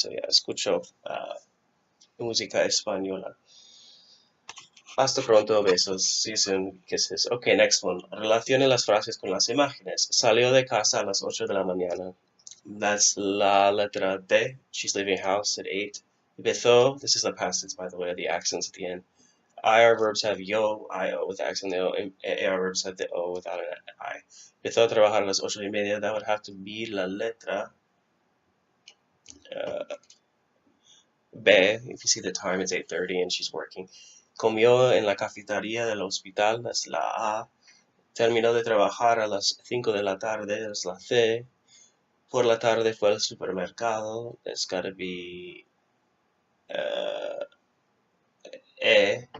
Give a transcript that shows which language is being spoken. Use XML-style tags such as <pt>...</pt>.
<es>So yeah, escucho música española. Hasta pronto, besos.</es> <en>See you soon, kisses. Okay, next one.</en> <es>Relacione las frases con las imágenes. Salió de casa a las 8 de la mañana.</es> <en>That's la letra D. She's leaving house at 8. Empezó. This is the past tense, by the way, the accents at the end. IR verbs have yo, IO with the accent on the O, and AR verbs have the O without an I.</en> <es>Empezó a trabajar a las 8:30.</es> <en>That would have to be</en> <es>la letra B.</es> <en>If you see the time, it's 8:30 and she's working.</en> <es>Comió en la cafetería del hospital, that's la A. Terminó de trabajar a las 5 de la tarde, that's la C. Por la tarde fue al supermercado, that's gotta be E.</es>